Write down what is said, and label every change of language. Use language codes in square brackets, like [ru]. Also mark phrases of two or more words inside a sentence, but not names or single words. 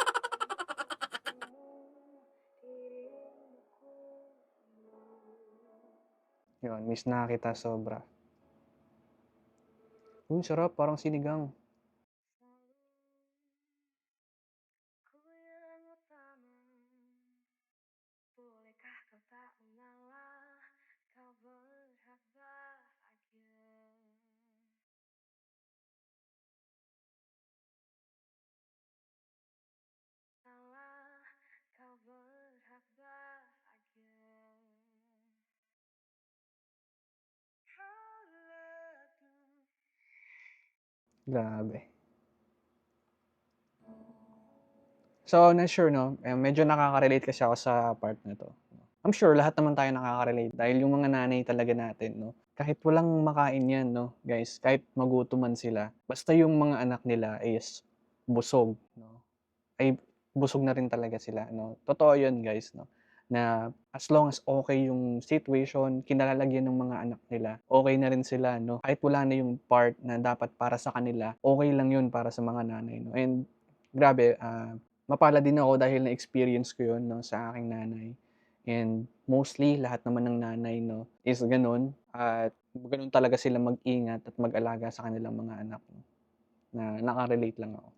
[tl] Yun, "Miss na kita sobra." Uy, sarap, parang sinigang. [ms] Ku yang utama, bolehkah kau tak mengalah? Kau berhak bahagia. Salah, kau berhak bahagia. [tl] Grabe. So, [en] not sure [tl] 'no, medyo nakaka-relate kasi ako sa part na 'to. [en] I'm sure [tl] lahat naman tayo nakaka-relate dahil yung mga nanay talaga natin 'no, Kahit walang makain 'yan 'no, guys, kahit magutom man sila, basta yung mga anak nila is busog 'no, ay busog na rin talaga sila 'no. Totoo 'yun guys 'no, na [en] as long as [tl] okey yung situation, kinalalagyan ng mga anak nila, okey na rin sila 'no. Kahit wala na yung part na dapat para sa kanila, okey lang 'yun para sa mga nanay 'no. And grabe, mapalad din ako dahil na-experience ko 'yun 'no, sa aking nanay. [en] And mostly [tl] lahat naman ng nanay 'no, is gano'n at gano'n talaga sila mag-ingat at mag-alaga sa kanilang mga anak 'no, na naka-relate lang ako.